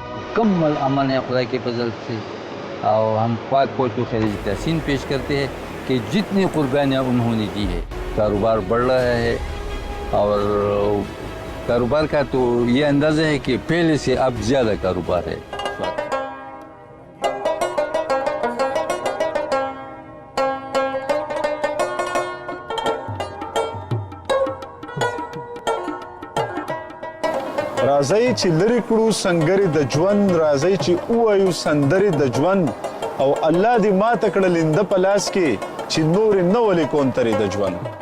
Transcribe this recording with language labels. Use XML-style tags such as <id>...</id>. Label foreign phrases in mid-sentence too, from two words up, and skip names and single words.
<ur>مکمل امن ہے خدا کے فضل سے, اور ہم پاک فوج کو خراج تحسین پیش کرتے ہیں کہ جتنی قربانیاں انہوں نے دی ہے. کاروبار بڑھ رہا ہے اور کاروبار کا تو یہ اندازہ ہے کہ پہلے سے اب زیادہ کاروبار ہے.</ur> <ps>راځي چې لري کړو سنگري د ژوند, راځي چې وایو سندري د ژوند, او الله دې ما تکړه لنده پلاس کې چې نور نه ولي کونتري د ژوند.</ps>